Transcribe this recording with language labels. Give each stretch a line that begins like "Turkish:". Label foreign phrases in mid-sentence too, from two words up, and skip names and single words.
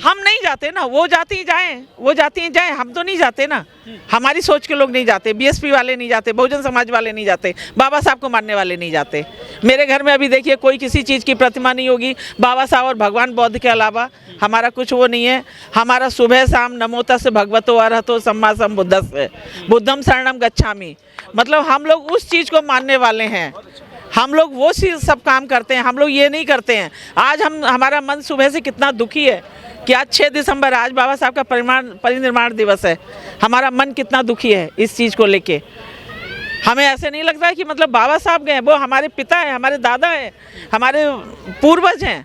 Hindi: हम नहीं जाते ना, वो जाती ही जाएं, हम तो नहीं जाते ना। हमारी सोच के लोग नहीं जाते, BSP वाले नहीं जाते, बहुजन समाज वाले नहीं जाते, बाबा साहब को मानने वाले नहीं जाते। मेरे घर में अभी देखिए कोई किसी चीज़ की प्रतिमा नहीं होगी बाबा साहब और भगवान बुद्ध के अलावा। हमारा कुछ वो नहीं है। हमारा सुबह शाम
Pali: नमो तस् भगवतो अरहतो सम्मा सम्बुद्धस्स बुद्धम शरणम गच्छामि।
Hindi: मतलब हम लोग उस चीज़ को मानने वाले हैं, हम लोग वो चीज़ सब काम करते हैं। हम लोग ये नहीं करते हैं। आज हमारा मन सुबह से कितना दुखी है कि आज 6 दिसंबर, आज बाबा साहब का परिनिर्वाण दिवस है। हमारा मन कितना दुखी है इस चीज़ को लेके। हमें ऐसे नहीं लगता कि मतलब बाबा साहब गए, वो हमारे पिता हैं, हमारे दादा हैं, हमारे पूर्वज हैं।